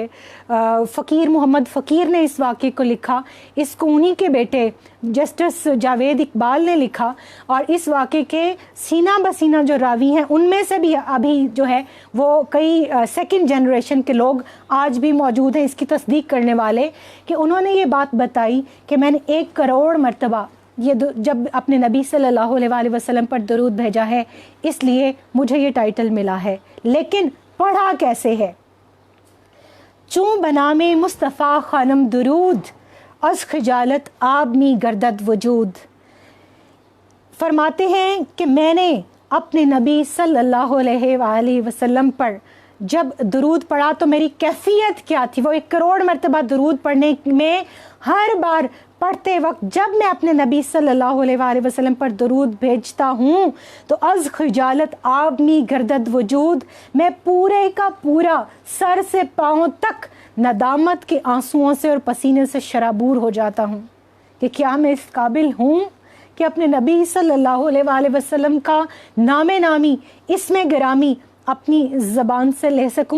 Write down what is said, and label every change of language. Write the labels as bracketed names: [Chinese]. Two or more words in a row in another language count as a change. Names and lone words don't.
[Urdu] فقیر محمد فقیر نے اس واقعے کو لکھا, اس کو انہی کے بیٹے جسٹس جاوید اقبال نے لکھا, اور اس واقعے کے سینہ بسینہ جو راوی ہیں ان میں سے بھی ابھی جو ہے وہ کئی [English] second generation [Urdu] کے لوگ آج بھی موجود ہیں اس کی تصدیق کرنے والے, کہ انہوں نے یہ بات بتائی کہ میں نے 1 کروڑ مرتبہ یہ جب اپنے نبی [Arabic] صلی اللہ علیہ وآلہ وسلم [Urdu] پر درود بھیجا ہے, اس لیے مجھے یہ ٹائٹل ملا ہے. لیکن پڑھا کیسے ہے؟ [Persian] چون بنام مصطفیٰ خانم درود, از خجالت آب می گردد وجود. [Urdu] فرماتے ہیں کہ میں نے اپنے نبی [Arabic] صلی اللہ علیہ وآلہ وسلم [Urdu] پر جب درود پڑھا تو میری کیفیت کیا تھی؟ وہ 1 کروڑ مرتبہ درود پڑھنے میں ہر بار پڑھتے وقت جب میں اپنے نبی [Arabic] صلی اللہ علیہ وآلہ وسلم [Urdu] پر درود بھیجتا ہوں تو [Persian] از خجالت آب می گردد وجود, [Urdu] میں پورے کا پورا سر سے پاؤں تک ندامت کے آنسوؤں سے اور پسینے سے شرابور ہو جاتا ہوں کہ کیا میں اس قابل ہوں کہ اپنے نبی [Arabic] صلی اللہ علیہ وآلہ وسلم [Urdu] کا نام نامی, اسم گرامی اپنی زبان سے لے سکوں؟